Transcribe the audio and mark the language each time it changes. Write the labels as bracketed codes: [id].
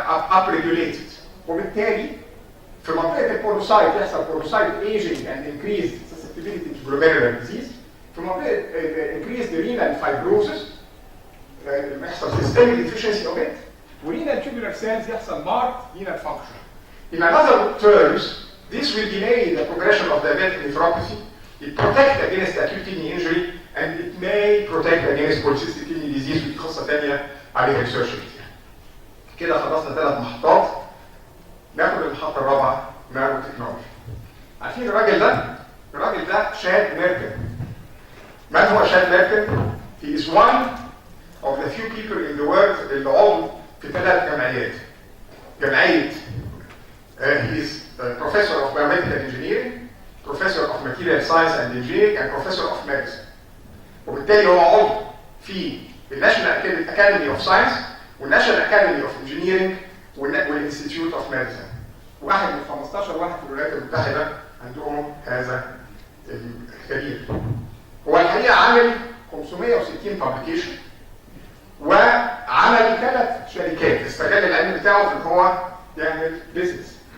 [en] upregulated، [ar] وبالتالي في منطقه البولوسايت يحصل بولوسايت ايجنج [en] and increased susceptibility to glomerular disease، في منطقه increased renal fibrosis يحصل systemic deficiency of it، ورينال tubular cells يحصل marked renal function. In other terms, this will delay the progression of diabetic nephropathy. It protects against acute kidney injury, and it may protect against polycystic kidney disease. [ar] ودي قصه ثانيه عليها ريسيرش كتير. كده خلصنا 3 محطات. ناخد المحطه الرابعه نانو تكنولوجي. عارفين الراجل ده؟ الراجل ده شاد ميركن. من هو شاد ميركن؟ [en] He is one of the few people in the world [ar] اللي عضو في 3 جمعيات. [en] جمعيه he is professor of biomedical engineering, professor of material science and engineering, and professor of medicine. [ar] وبالتالي هو عضو في الناشونال اكاديمي اوف ساينس والناشونال اكاديمي اوف انجينيرنج والانستيتيوت اوف ميديسن. واحد من 15 واحد في الولايات المتحده عندهم هذا الكارير. هو الحقيقه عامل 560 بابليكيشن وعمل 3 شركات استغل العلم بتاعه في ان هو يعمل بيزنس.